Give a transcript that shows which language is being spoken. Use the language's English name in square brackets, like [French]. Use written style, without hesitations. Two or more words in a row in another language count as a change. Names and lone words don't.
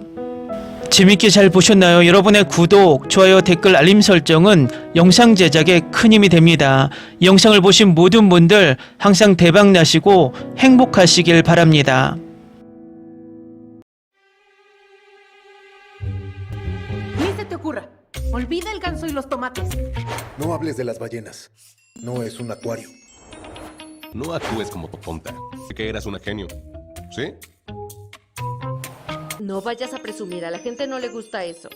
[Korean] 재밌게 잘 보셨나요? 여러분의 구독, 좋아요, 댓글, 알림 설정은 영상 제작에 큰 힘이 됩니다. 이 영상을 보신 모든 분들 항상 대박 나시고 행복하시길 바랍니다. [Spanish] Olvida el ganso y los tomates. No hables de las ballenas. No es un acuario. No actúes como tu tonta. Que eras una genio. ¿Sí? No vayas a presumir, a la gente no le gusta eso.